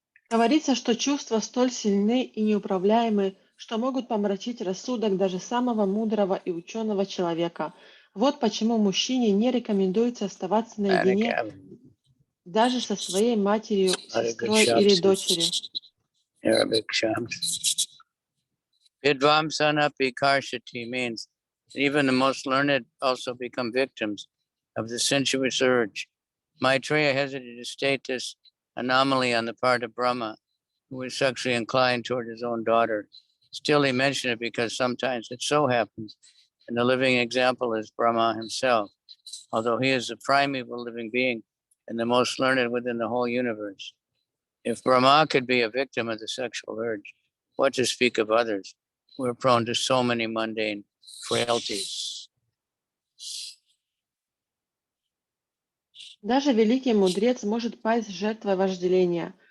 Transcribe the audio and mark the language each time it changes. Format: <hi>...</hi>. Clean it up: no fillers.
<ru>Говорится, что чувства столь сильны и неуправляемы, что могут помрачить рассудок даже самого мудрого и ученого человека. Вот почему мужчине не рекомендуется оставаться наедине даже со своей матерью, сестрой или дочерью.</ru> <en>Arabic shams.</en> <sa>Vidvamsanapi karshati</sa> <en>means that even the most learned also become victims of the sensuous urge. Maitreya hesitated to state this anomaly on the part of Brahma, who was sexually inclined toward his own daughter. Still, he mentioned it because sometimes it so happens, and the living example is Brahma himself, although he is the primeval living being and the most learned within the whole universe. If Brahma could be a victim of the sexual urge, what to speak of others who are prone to so many mundane frailties?</en> <ru>Даже великий мудрец может пасть жертвой вожделения.</ru>